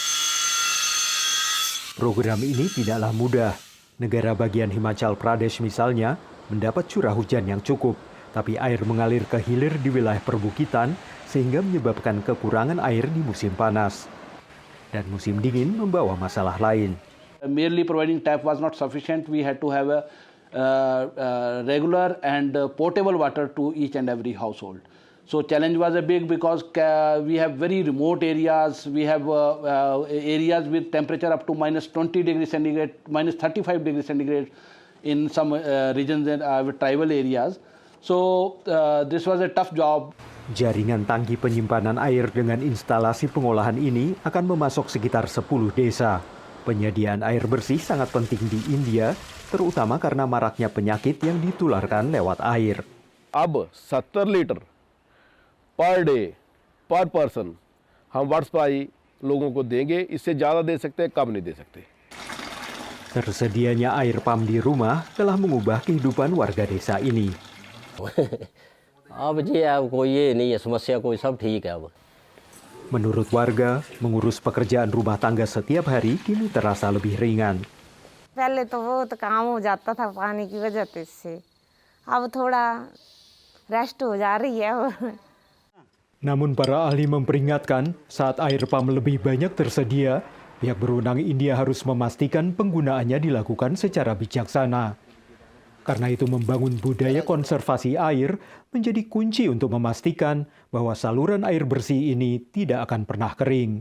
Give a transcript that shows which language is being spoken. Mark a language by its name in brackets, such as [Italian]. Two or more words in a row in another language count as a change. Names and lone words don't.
[Indonesian] Program ini tidaklah mudah. Negara bagian Himachal Pradesh misalnya mendapat curah hujan yang cukup, tapi air mengalir ke hilir di wilayah perbukitan sehingga menyebabkan kekurangan air di musim panas. Dan musim dingin membawa masalah lain. [English] Merely providing tap was not sufficient. We had to have a regular and portable water to each and every household. So challenge was a big because we have very remote areas. We have areas with temperature up to -20 degrees centigrade, -35 degrees centigrade in some regions and tribal areas. So this was a tough job. [Indonesian] Jaringan tangki penyimpanan air dengan instalasi pengolahan ini akan memasok sekitar 10 desa. Penyediaan air bersih sangat penting di India, terutama karena maraknya penyakit yang ditularkan lewat air. [Hindi] अब 70 [English] litre per day per person [Hindi] हम [English] water supply [Hindi] लोगों को देंगे. इससे ज़्यादा दे सकते हैं, कम नहीं दे सकते. [Indonesian] Tersedianya [English] air pump [Indonesian] di rumah telah mengubah kehidupan warga desa ini. [Hindi] अब जी अब कोई ये नहीं है समस्या, कोई सब ठीक है अब. [Indonesian] Menurut warga, mengurus pekerjaan rumah tangga setiap hari kini terasa lebih ringan. [Hindi] पहले तो बहुत काम हो जाता था पानी की वजह से, अब थोड़ा रेस्ट हो जा रही है. [Indonesian] Namun para ahli memperingatkan, saat [English] air pump [Indonesian] lebih banyak tersedia, Pihak berwenang India harus memastikan penggunaannya dilakukan secara bijaksana. Karena itu membangun budaya konservasi air menjadi kunci untuk memastikan bahwa saluran air bersih ini tidak akan pernah kering.